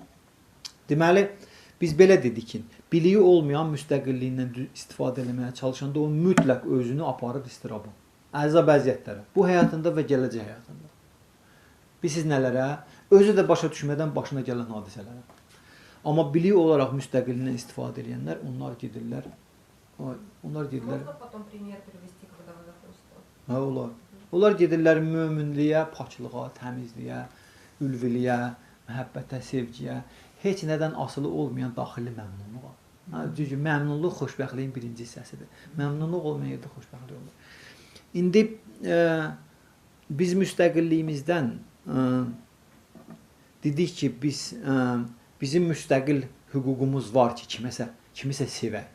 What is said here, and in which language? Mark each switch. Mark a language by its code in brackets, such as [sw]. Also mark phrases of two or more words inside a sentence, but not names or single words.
[az] Deməli, biz belə dedik ki, biliyi olmayan müstəqilliyindən istifadə etməyə çalışanda o mütləq özünü aparır istiraba, əzab əziyyətlərə. Bu həyatında və gələcək həyatında. Bilirsiniz nələrə? Özü də başa düşmədən başına gələn hadisələrə. Amma biliyi olaraq müstəqilliyindən istifadə edənlər, onlar gedirlər. [ru] Можно потом пример привести, когда вы закончите? [az] Hə, olar. Onlar gedirlər möminliyə, paçlığa, təmizliyə, ülviliyə, məhəbbətə, sevgiyə, heç nədən asılı olmayan daxili məmnunluğa. Çünki məmnunluq xoşbəxtliyin birinci hissəsidir. Məmnunluq olmayan yerdə xoşbəxtlik olur. İndi biz müstəqilliyimizdən dedik ki, bizim müstəqil hüququmuz var ki, kimisə sevək.